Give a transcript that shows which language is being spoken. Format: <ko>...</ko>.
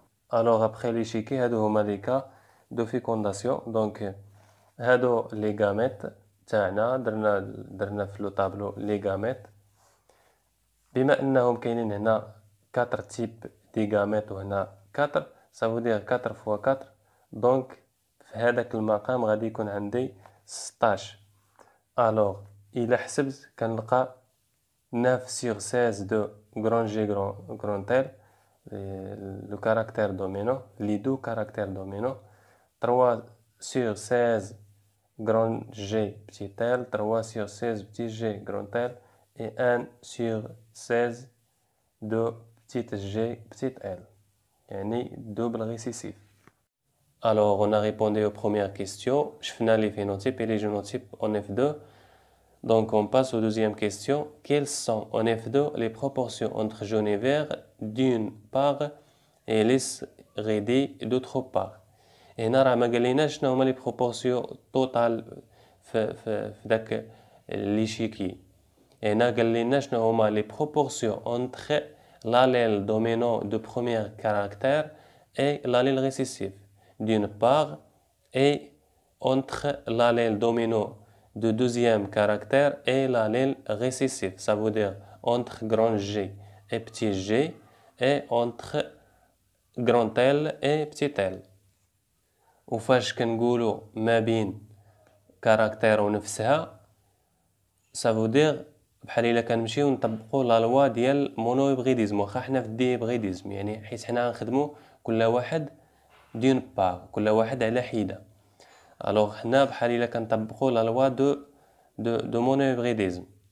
<fr>alors après l'échiquier</fr> <ar>هادو هما</ar> <fr>les cas de fécondation.</fr> <ar>donc هادو les gamètes تاعنا درنا في لو طابلو les gamètes بما انهم كاينين هنا 4 types دي gamètes وهنا 4</ar> <fr>ça veut dire 4 fois 4 donc</fr> <ar>في هذاك المقام غادي يكون عندي 16.</ar> <fr>alors</fr> <ar>إلا حسبت كنلقى</ar> <fr>9 sur 16 de grand G grand L le caractère dominant les deux caractères dominants 3 sur 16 grand G petit L 3 sur 16 petit G grand L et 1 sur 16 de petite G petite L</fr> <ar>يعني</ar> <fr>double récessif. Alors, on a répondu aux premières questions. Je finis les phénotypes et les génotypes en F2. Donc, on passe aux deuxièmes questions. Quelles sont en F2 les proportions entre jaune et vert d'une part et lisse ridée d'autre part?</fr> <ar>Et نرى ما قاليناش شنو هما</ar> <fr>les proportions totales</fr> <ar>في داك</ar> <fr>l'échiquier. Et</fr> <ar>هنا قال لنا شنو هما</ar> <fr>les proportions entre l'allèle dominant de premier caractère et l'allèle récessif d'une part et entre l'allèle dominant de deuxième caractère et l'allèle récessif. Ça veut dire entre grand G et petit g et entre grand L et petit L.</fr> <ar>وفاش كنقولوا ما بين كاركتير ونفسها</ar> <fr>ça veut dire</fr> <ar>بحال الا كنمشيو نطبقوا</ar> <fr>لا لوا ديال مونوهيبريديزم</fr> <ar>واخا حنا في الديهيبريديزم يعني حيت حنا غنخدموا كل واحد دون بار كل واحد على حيده الوغ حنا بحال الا كنطبقوا</ar> <fr>لا لوا دو مونوهيبريديزم</fr>